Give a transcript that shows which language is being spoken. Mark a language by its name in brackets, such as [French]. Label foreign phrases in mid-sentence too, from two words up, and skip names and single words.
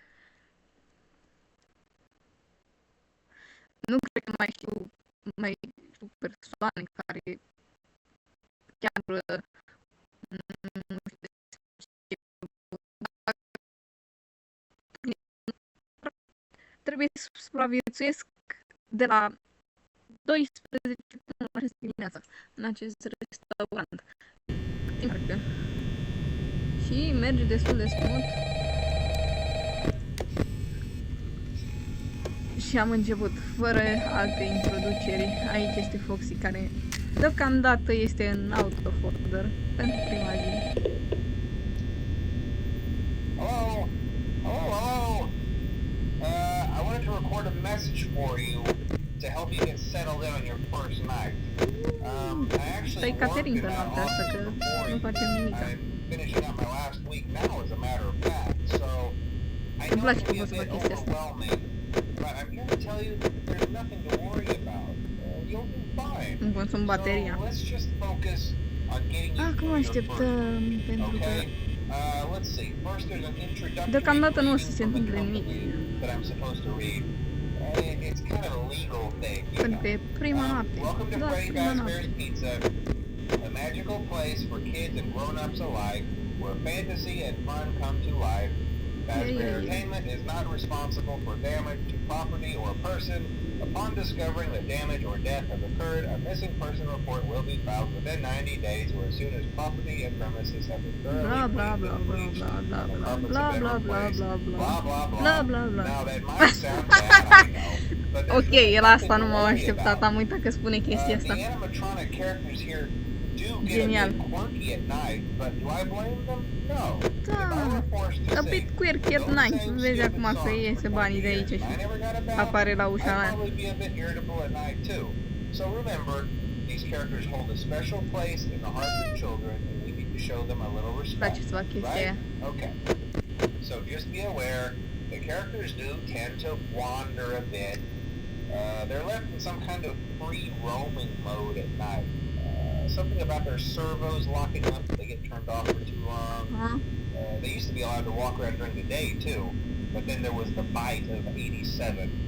[Romanian] Nu cred că mai știu persoane care chiar nu trebuie să supraviețuiesc de la 12 până la 6 dimineața în acest restaurant. Și merge destul de smooth. Și am început fără alte introduceri. Aici este Foxy, care deocamdată este în [English] out of order [Romanian] pentru prima zi. [English] Hello? Hello? I wanted to record a message for you to help you get settled in on your first night. I actually [Romanian] Stai Caterin pe noaptea asta, că nu facem nimic. [English] I'm finishing up my last week now, as a matter of fact, so I know it can be a bit overwhelming, but I'm here to tell you that there's nothing to worry about. You'll do fine. [Romanian] Îmi consum bateria. [English] So let's just focus on getting you [Romanian] Acum [English] through your [Romanian] așteptăm, [English] first [Romanian] pentru că [English] okay? Let's see. First, there's an introductory [Romanian] deocamdată nu o să se [English] briefing from the [Romanian] întâmple nimic. [English] company that I'm supposed to read. It's kind of a legal thing, you [Romanian] Pentru că [English] know. [Romanian] e prima noapte. [English] Welcome to [Romanian] Da, [English] Freddy [Romanian] prima noapte. [English] Fazbear's Pizza, a magical place for kids and grown-ups alike, where fantasy and fun come to life. Fazbear Entertainment is not responsible for damage to property or person. Upon discovering that damage or death has occurred, a missing person report will be filed within 90 days or as soon as property and premises have been thoroughly Bla bla cleaned bla and bla bleached, bla bla and the bla carpets bla have been bla bla replaced. bla Blah, blah, bla bla bla. Now that might sound bad, I know, but there's [Romanian] Ok, [English] really [Romanian] el [English] nothing [Romanian] asta [English] to [Romanian] nu m-am [English] worry [Romanian] așteptat, [English] about. [Romanian] am uitat că spune chestia asta. [English] The animatronic characters here do get [Romanian] Genial. [English] a bit quirky at night, but do I blame them? No. [Romanian] Da, [English] If I were forced to a bit sing quirky at those night. same [Romanian] Vezi [English] stupid [Romanian] acum că [English] songs [Romanian] iese [English] for [Romanian] banii de [English] 20 [Romanian] aici [English] years [Romanian] și [English] and I never got a battle, [Romanian] apare la ușa [English] I'd [Romanian] mea. [English] probably be a bit irritable at night too. So remember, these characters hold a special place in the hearts of children, and we need to show them a little [Romanian] Îmi [English] respect. [Romanian] place să fac chestia aia. [English] Right? Okay. So just be aware, the characters do tend to wander a bit. They're left in some kind of free roaming mode at night. Something about their servos locking up if they get turned off for too long. They used to be allowed to walk around during the day too, but then there was the bite of 87.